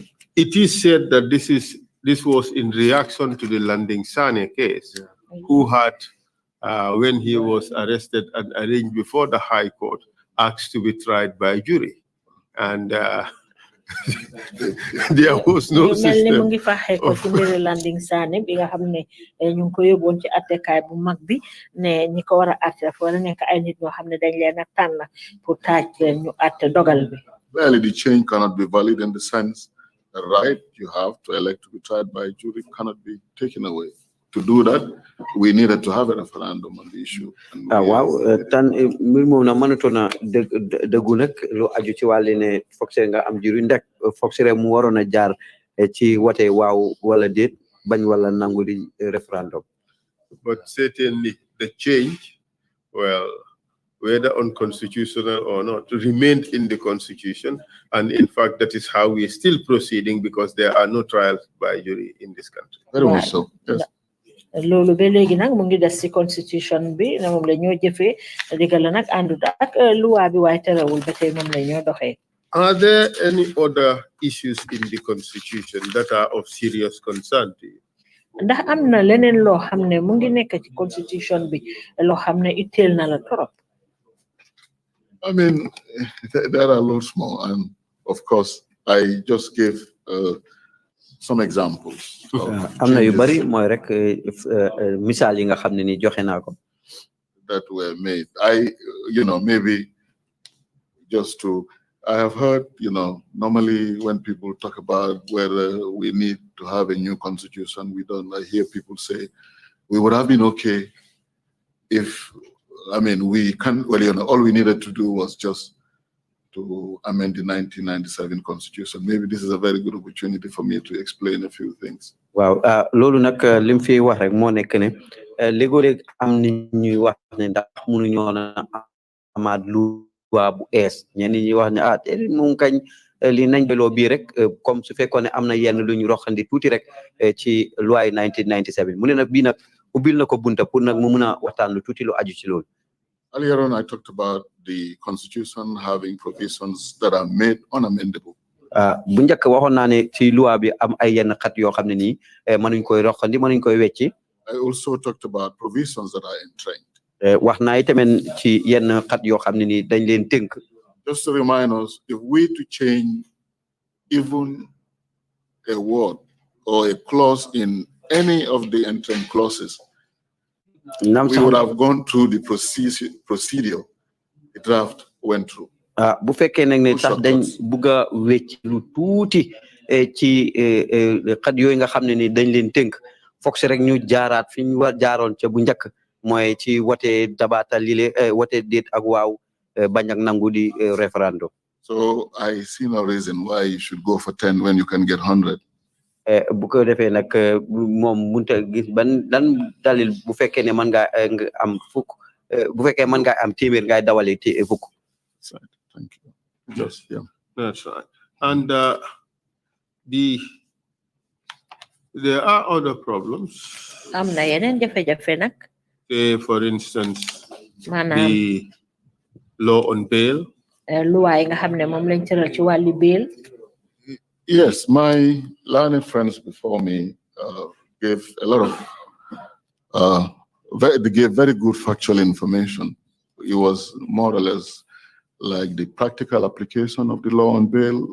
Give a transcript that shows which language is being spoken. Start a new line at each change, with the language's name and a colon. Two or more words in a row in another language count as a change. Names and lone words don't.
English: It is said that this was in reaction to the Landing Sane case, who had, when he was arrested and arraigned before the High Court, asked to be tried by jury. And there was no system.
Wolof: Landing Sane bi nga xamne ñu ko yobon ci attekay bu mag bi ne ñi ko wara atté fo la nek ay nit ñoo xamne dañ leena tan pour taaj leen ñu atté dogal bi.
English: Well, the change cannot be valid in the sense the right you have to elect to be tried by jury cannot be taken away. To do that, we needed to have a referendum on the issue.
Wolof: Wow, tan mbir mom na mënato na deggu nak lu aju ci walé né foxé nga am jury ndek foxé mu warona jaar ci wote waaw wala déet bañ wala nangu di referendum.
English: But certainly the change, well, whether unconstitutional or not, remained in the constitution, and in fact that is how we are still proceeding, because there are no trials by jury in this country. Very much so. Yes.
Wolof: Lolu be legi nak mu ngi dess ci constitution bi na mom la ñoo jëfé digal nak andut ak loi bi way téréwul ba tay mom la ñoo doxé.
English: Are there any other issues in the constitution that are of serious concern to you?
Wolof: Ndax amna leneen lo xamne mu ngi nekk ci constitution bi lo xamne itel na la torop.
English: I mean, there are lots more, and of course I just gave some examples.
Wolof: Amna yu bari moy rek misal yi nga xamne ni joxe nako
English: that were made. Maybe just to, I have heard, normally when people talk about whether we need to have a new constitution, I hear people say, we would have been okay if, we can, all we needed to do was just to amend the 1997 constitution. Maybe this is a very good opportunity for me to explain a few things.
Wolof: Wow, lolu nak lim fi wax rek mo nek ne legole am ni ñuy wax ne ndax mënu ñoo na amaat loi bu es ñen ñi wax ne moom kañ li nañ belo bi rek comme su fekkone amna yenn luñu roxandi tuuti rek ci loi 1997 mu ne nak bi nak ubil nako bunta pour nak mu mëna waxtaan lu tuuti lu aju ci lolu.
English: Earlier on, I talked about the constitution having provisions that are made unamendable.
Wolof: Bu ñëk waxon na ne ci loi bi am ay yenn xat yo xamne ni mënuñ koy roxandi mënuñ koy wécci.
English: I also talked about provisions that are entrained.
Wolof: Wax na itamen ci yenn xat yo xamne ni dañ leen teunk.
English: Just to remind us, if we to change even a word or a clause in any of the entrant clauses, we would have gone through the procedure the draft went through.
Wolof: Bu fekkee nag ne tax dañ bugga wecc lu tuuti ci xat yooyu nga xam ne ni dañ leen tënk foog si rek ñu jaaraat fi ñu war jaaroon ca bu njëkk mooy ci wote dabaatal lile wote déet ak waaw bañ ak nangu di référendum.
English: So I see no reason why you should go for 10 when you can get 100.
Wolof: Bu ko defee nag moom munta gis ban lan dalil bu fekkee ne mën nga am fukk bu fekkee mën nga am téeméer ngay dawale fukk.
English: Thank you. Just, yeah. That's right. And there are other problems.
Wolof: Am na yeneen jafe-jafe nag.
English: For instance, the law on bail.
Wolof: Loi nga xam ne moom lañ tëral ci wàllu bail.
English: Yes, my learned friends before me gave a lot of, they gave very good factual information. It was more or less like the practical application of the law on bail.